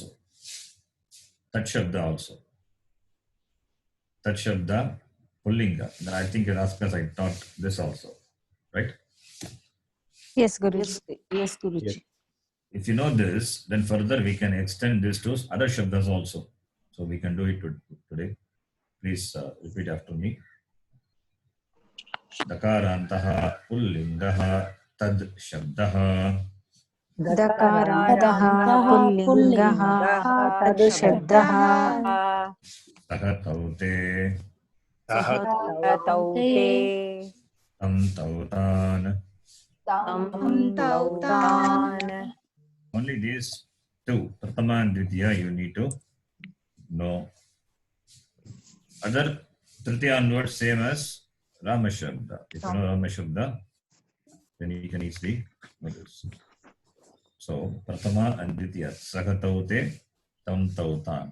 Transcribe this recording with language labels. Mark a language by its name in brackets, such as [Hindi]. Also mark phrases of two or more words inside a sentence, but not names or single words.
[Sanskrit] तत् शब्द also. तत् शब्द, पुंलिङ्ग. [English] Then I think in Askas I taught this also. Right? Yes, Guruji. Yes, Guruji. If you know this, then further we can extend this to other Shabdas also. So we can do it today. Please repeat after me. [Sanskrit] दकारान्तः पुंलिङ्गः तद् शब्दः. दकारान्तः पुंलिङ्गः तद् शब्दः सः तौ ते सः तौ ते तं तौ तान्. तौ तान्. [English] Only these two, Prathama and Dvitiya, you need to know. Other Tritiya onwards, same as Rama Shabda. If you know Rama Shabda, then you can easily know this. So, Prathama and Dvitiya, [Sanskrit] सः तौ ते, तं तौ तान्.